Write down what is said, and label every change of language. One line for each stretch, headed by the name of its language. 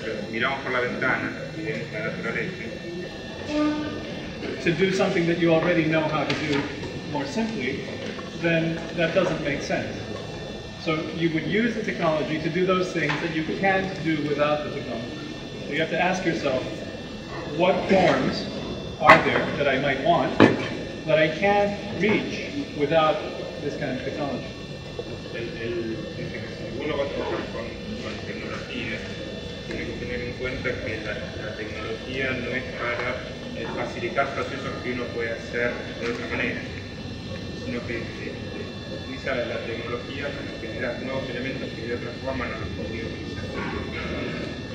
Spanish: Miramos por la ventana y vemos la naturaleza.
English: To do something that you already know how to do more simply, then that doesn't make sense. So you would use the technology to do those things that you can't do without the technology. So you have to ask yourself, what forms are there that I might want that I can't reach without this kind of technology?
Spanish: Él dice que si uno va a trabajar con tecnología, tiene que tener en cuenta que la tecnología no es para facilitar procesos que uno puede hacer de otra manera, sino que utiliza la tecnología para generar nuevos elementos que de otra forma no los podría utilizar.